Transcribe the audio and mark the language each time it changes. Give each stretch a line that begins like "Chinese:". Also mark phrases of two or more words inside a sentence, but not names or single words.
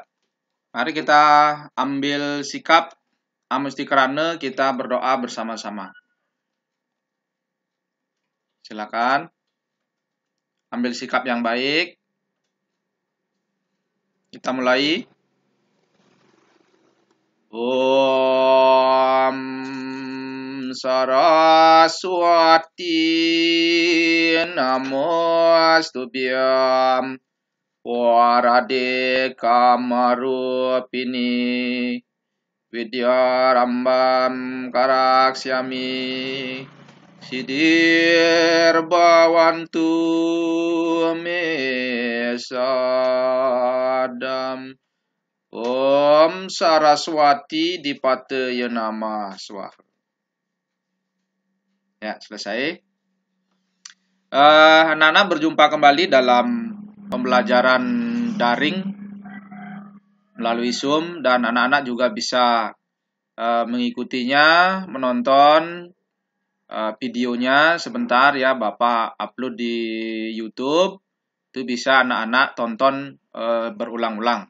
Indonesian: Mari kita ambil sikap amustikarana, kita berdoa bersama-sama. Silakan ambil sikap yang baik. Kita mulai.
Sanskrit: ओं सरस्वति नमस्तुभ्यं वरदे कामरूपिणि विद्यारम्भं करिष्यामि सिद्धिर् भवन्तु मे सदा. ओं सरस्वति दीपतये नमः स्वाहा.
Indonesian: Ya, selesai. Anak-anak berjumpa kembali dalam pembelajaran daring melalui Zoom, dan anak-anak juga bisa mengikutinya, menonton videonya sebentar ya, Bapak upload di YouTube, itu bisa anak-anak tonton berulang-ulang.